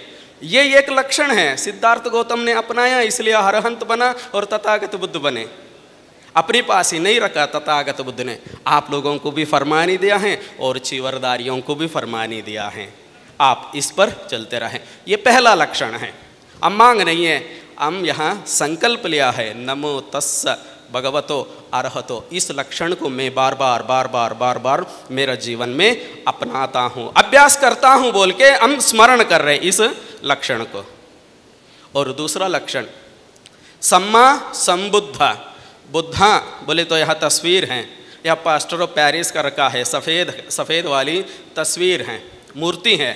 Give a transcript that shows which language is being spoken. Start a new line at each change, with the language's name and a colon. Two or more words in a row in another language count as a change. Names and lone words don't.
Hindi: ये एक लक्षण है सिद्धार्थ गौतम ने अपनाया, इसलिए अरहंत बना और तथागत बुद्ध बने। अपने पास ही नहीं रखा तथागत बुद्ध ने, आप लोगों को भी फरमानी दिया है और चीवरदारियों को भी फरमानी दिया है, आप इस पर चलते रहें। ये पहला लक्षण है। हम मांग नहीं है, हम यहाँ संकल्प लिया है,
Pali: नमो तस्स भगवतो अरहतो।
Hindi: इस लक्षण को मैं बार बार बार बार बार बार मेरा जीवन में अपनाता हूँ, अभ्यास करता हूँ बोल के हम स्मरण कर रहे इस लक्षण को। और दूसरा लक्षण
Pali: सम्मा संबुद्धा।
Hindi: बुद्धा बोले तो यह तस्वीर हैं, यह
English: plaster of Paris
Hindi: का रखा है, सफ़ेद वाली तस्वीर है, मूर्ति है।